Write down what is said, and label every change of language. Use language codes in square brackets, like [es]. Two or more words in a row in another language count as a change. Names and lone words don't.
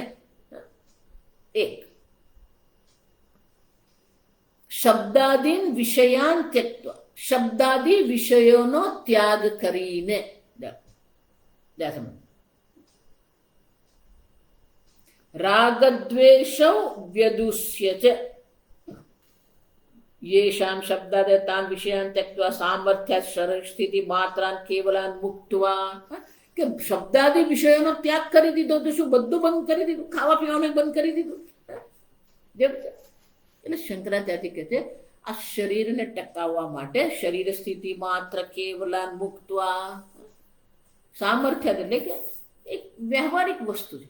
[gu] એક, [sa] શબ્દાદીન વિષયાન ત્યક્ત્વા, [gu] શબ્દાદિ વિષયોનો ત્યાગ કરીને. [sa] રાગદ્વેષૌ વ્યદુષ્ય છે, येषां शब्दादतान् विषयान् त्यक्त्वा सामर्थ्यात् शरीरस्थिति मात्रान् केवलान् मुक्त्वा. [gu] કે શબ્દાદિ વિષયોનો ત્યાગ કરી દીધો તો શું બધું બંધ કરી દીધું? ખાવા પીવાનું બંધ કરી દીધું? એટલે શંકરાચાર્ય કહે છે આ શરીરને ટકાવવા માટે [sa] શરીર સ્થિતિ માત્ર કેવલાન મુક્ત્વા. [gu] સામર્થ્ય એટલે કે એક વ્યવહારિક વસ્તુ છે.